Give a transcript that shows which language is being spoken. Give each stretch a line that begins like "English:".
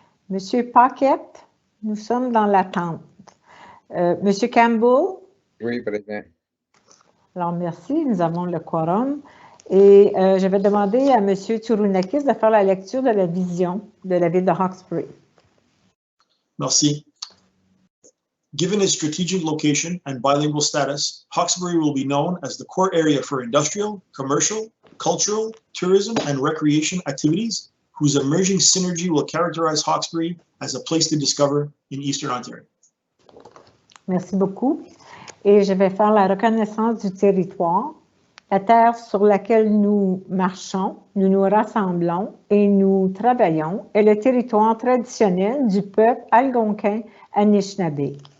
French: Monsieur Paquette, nous sommes dans l'attente. Monsieur Campbell? Oui, présent. Alors, merci, nous avons le quorum. Et je vais demander à Monsieur Tsurunakis de faire la lecture de la vision de la ville de Hawkesbury. Merci.
English: Given its strategic location and bilingual status, Hawkesbury will be known as the core area for industrial, commercial, cultural, tourism, and recreation activities, whose emerging synergy will characterize Hawkesbury as a place to discover in Eastern Ontario.
French: Merci beaucoup. Et je vais faire la reconnaissance du territoire, la terre sur laquelle nous marchons, nous nous rassemblons et nous travaillons est le territoire traditionnel du peuple algonquin Anishinaabe.